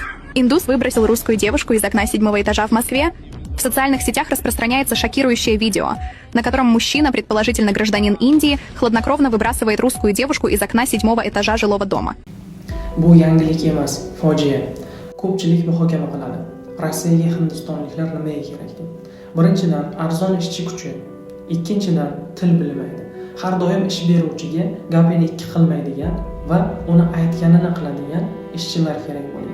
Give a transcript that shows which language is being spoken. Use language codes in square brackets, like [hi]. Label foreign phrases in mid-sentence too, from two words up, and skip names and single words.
[ru] Индус выбросил русскую девушку из окна 7-го этажа в Москве. В социальных сетях распространяется шокирующее видео, на котором мужчина, предположительно гражданин Индии, хладнокровно выбрасывает русскую девушку из окна 7-го этажа жилого дома. [uz] Bu yangilik emas, fojia. Ko'pchilik muhokama qiladi. Rossiyaga hindistonliklar nimaga kerak deb. Birinchidan, arzon ishchi kuchi. Ikkinchidan, til bilmaydi. Har doim ish beruvchiga gapini ikki qilmaydigan va uni aytganini qiladigan ishchilar kerak bo'lgan.